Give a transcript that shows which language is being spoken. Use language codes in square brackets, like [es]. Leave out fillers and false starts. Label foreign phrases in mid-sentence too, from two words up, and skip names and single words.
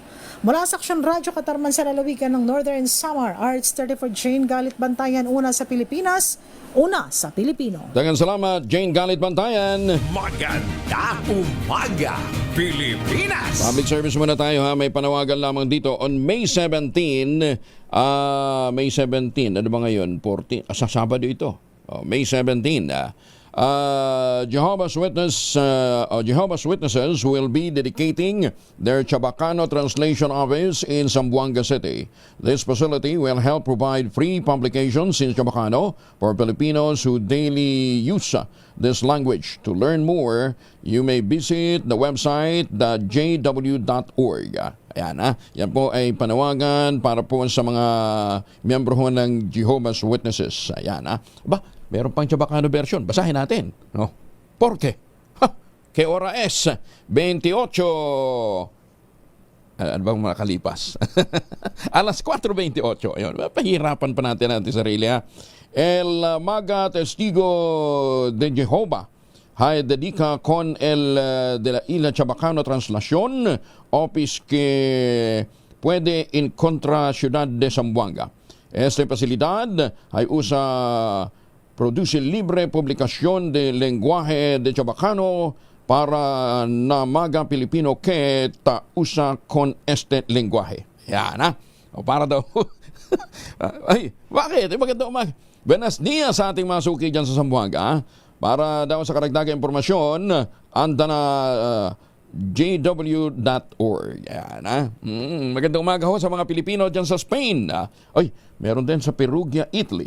[tl] Mula sa Aksyon Radyo Katarman sa lalawigan ng Northern Samar, RH34 Jane Galit Bantayan, una sa Pilipinas, una sa Pilipino. Daghang salamat, Jane Galit Bantayan. Magandang umaga, Pilipinas! [en] Public service [tl] muna tayo ha. May panawagan lamang dito [en] on May 17. [tl] May 17. Ano ba ngayon? 14. Sa Sabado ito. May 17. [en] Jehovah's Witnesses will be dedicating their Chabacano Translation Office in Zamboanga City. This facility will help provide free publications in Chabacano for Filipinos who daily use this language. To learn more, you may visit the website jw.org. [tl] Ayan yan po ay panawagan para po sa mga miyembro ng Jehovah's Witnesses. Ayan meron pang Chabacano version. Basahin natin. [cbk] No? Porque, que hora es 28. [tl] Ano bang makalipas? Alas 4:28. Ayun, pahirapan pa natin sarili ha. [cbk] El Maga Testigo de Jehovah hay dedica con el de la Isla Chabacano Translación Office que puede en contra Ciudad de Zamboanga. Esta pasilidad ay usa produce libre publicación de lenguaje de Chabacano para na mga Pilipino que ta usa con este lenguaje. [tl] Yan ha. O para daw. Ay, bakit? Bakit daw [es] Buenos dias [tl] sa ating mga suki dyan sa Zamboanga. Para daw sa karagdagang impormasyon, anda na jw.org. Yan ha. Magandang umaga ho sa mga Pilipino dyan sa Spain. Ay, meron din sa Perugia, Italy.